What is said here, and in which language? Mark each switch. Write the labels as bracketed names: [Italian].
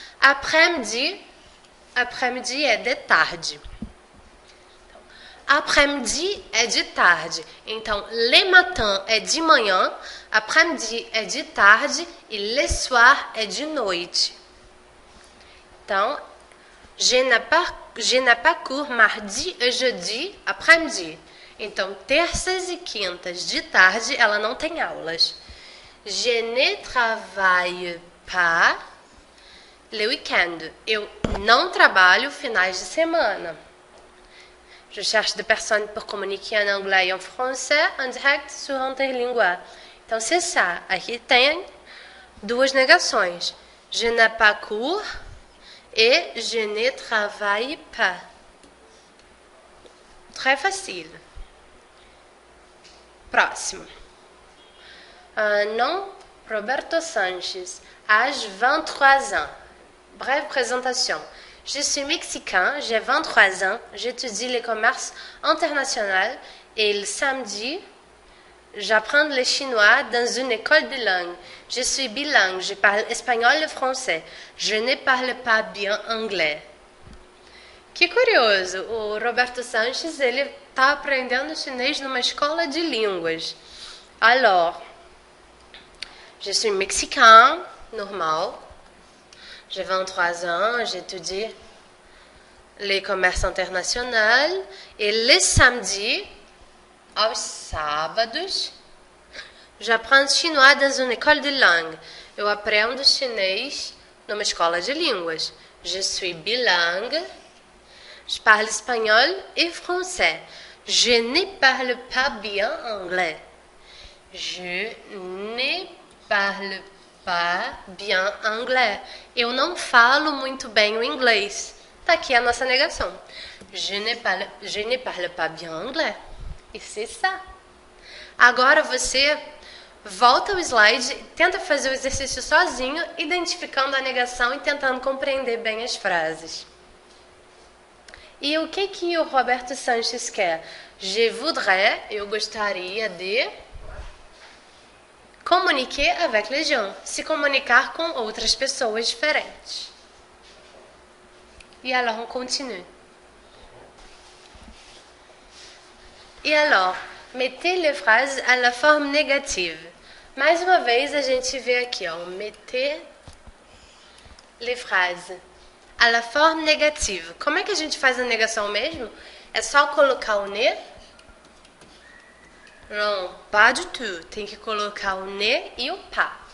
[Portuguese] Après-midi é de tarde. Après-midi é de tarde. Então, le matin é de manhã, après-midi é de tarde e le soir é de noite. [French] Então, je n'ai pas cours mardi et jeudi, après-midi. [Portuguese] Então, terças e quintas de tarde, ela não tem aulas. [French] Je ne travaille pas le week-end. [Portuguese] Eu não trabalho finais de semana. [French] Je cherche des personnes pour communiquer en anglais et en français en direct sur Interlingua. Então, c'est ça. [Portuguese] Aqui tem duas negações. [French] Je n'ai pas cours et je ne travaille pas. Très facile. Próximo. Nom, Roberto Sanchez, âge 23 ans. Brève présentation. Je suis mexicain, j'ai 23 ans, j'étudie le commerce international et le samedi, j'apprends le chinois dans une école bilingue. Je suis bilingue, je parle espagnol et français. Je ne parle pas bien anglais. [Portuguese] Que curioso, o Roberto Sanchez, ele está aprendendo chinês numa escola de línguas. [French] Alors, je suis mexicain, normal. J'ai 23 ans, j'étudie le commerce international. Et le samedi, [Portuguese] aos sábados, [French] j'apprends chinois dans une école de langue. [Portuguese] Eu aprendo chinês numa escola de línguas. [French] Je suis bilingue. Je parle espagnol et français. Je ne parle pas bien anglais. Je ne parle pas bien anglais. [Portuguese] Eu não falo muito bem o inglês. Tá aqui a nossa negação. [French] Je ne parle pas bien anglais. E c'est ça. [Portuguese] Agora você volta ao slide, tenta fazer o exercício sozinho, identificando a negação e tentando compreender bem as frases. E o que o Roberto Sanchez quer? [French] Je voudrais, [Portuguese] eu gostaria de... [French] Communiquer avec les gens. [Portuguese] Se comunicar com outras pessoas diferentes. [French] E alors, on continue. E alors, mettez les phrases à la forme négative. [Portuguese] Mais uma vez, a gente vê aqui, ó, [French] mettez les phrases à la forme négative. [Portuguese] Como é que a gente faz a negação mesmo? É só colocar o ne? Não, [French] pas du tout. [Portuguese] Tem que colocar o ne e o pas.